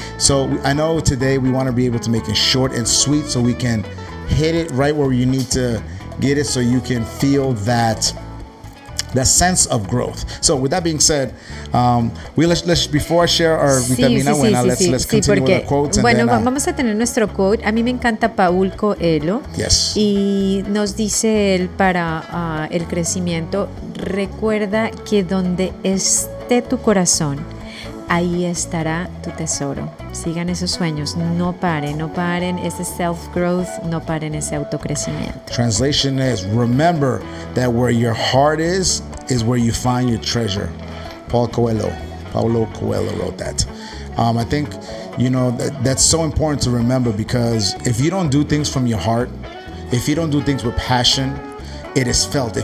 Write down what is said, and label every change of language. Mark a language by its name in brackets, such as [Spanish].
[English] So I know today we want to be able to make it short and sweet so we can hit it right where you need to get it so you can feel that sense of growth. So with that being said, let's before I share our vitamina buena, let's continue with the quotes. [Spanish] Bueno, vamos a tener nuestro quote. A mí me encanta Paul Coelho. [English] Yes. [Spanish] Y nos dice él para el crecimiento, recuerda que donde esté tu corazón, ahí estará tu tesoro. Sigan esos sueños, no paren ese self-growth, no paren ese autocrecimiento. [English] Translation is, remember that where your heart is where you find your treasure. Paulo Coelho wrote that. I think, that's so important to remember, because if you don't do things from your heart, if you don't do things with passion, it is felt.